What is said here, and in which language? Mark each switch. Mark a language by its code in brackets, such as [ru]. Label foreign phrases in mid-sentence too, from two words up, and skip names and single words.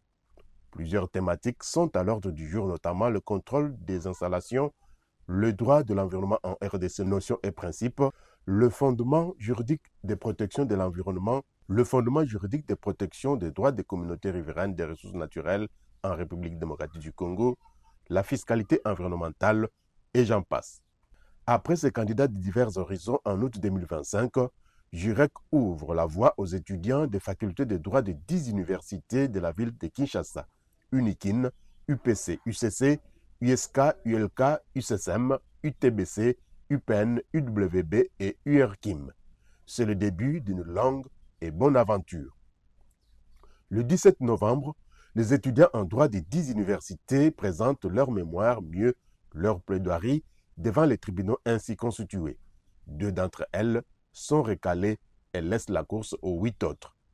[fr] Plusieurs thématiques sont à l'ordre du jour, notamment le contrôle des installations, le droit de l'environnement en RDC, notions et principes, le fondement juridique des protections de l'environnement, le fondement juridique des protections des droits des communautés riveraines des ressources naturelles en République démocratique du Congo, la fiscalité environnementale, et j'en passe. Après ces candidats de divers horizons en août 2025, Jurek ouvre la voie aux étudiants des facultés de droit de 10 universités de la ville de Kinshasa, UNIKIN, UPC, UCC, USK, ULK, UCSM, UTBC, UPN, UWB et URKIM. C'est le début d'une longue et bonne aventure. Le 17 novembre, les étudiants en droit des 10 universités présentent leur mémoire, mieux leur plaidoirie, devant les tribunaux ainsi constitués. 2 d'entre elles sont recalées et laissent la course aux 8 autres.